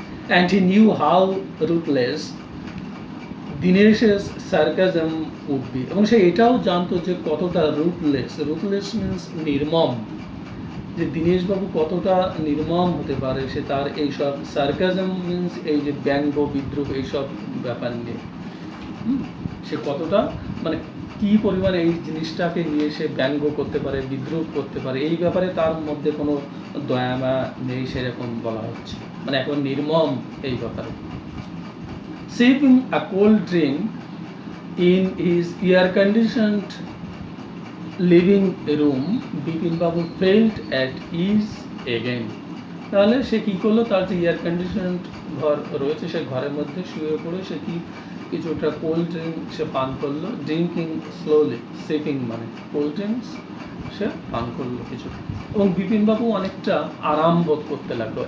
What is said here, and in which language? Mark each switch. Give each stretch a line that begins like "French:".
English: and he knew how ruthless দীনেশের sarcasm would be,
Bangla: এবং সে এটাও জানতো যে কতটা রুথলেস, রুথলেস মিনস নির্মম, যে দীনেশবাবু কতটা নির্মম হতে পারে সে তার এইসব সার্কাজম মিনস এই যে ব্যঙ্গ বিদ্রুপ এইসব ব্যাপার নিয়ে সে কতটা মানে কি পরিমাণে এই জিনিসটাকে নিয়ে সে ব্যঙ্গ করতে পারে, বিদ্রুপ করতে পারে, এই ব্যাপারে তার মধ্যে কোনো দয়ামা নেই সেরকম বলা হচ্ছে, মানে এখন নির্মম এই ব্যাপারে।
English: Sipping a cold drink in his air-conditioned living room, Bipin Babu felt at ease again.
Bangla: তাহলে সে কী করলো, তার যে এয়ার কন্ডিশনড ঘর রয়েছে সেই ঘরের মধ্যে শুয়ে পড়ে সে কি কিছুটা কোল্ড ড্রিঙ্ক সে পান করলো।
English: drinking slowly,
Bangla: সিপিং মানে কোল্ড ড্রিঙ্কস সে পান করলো কিছুটা, এবং বিপিনবাবু অনেকটা আরাম বোধ করতে লাগলো।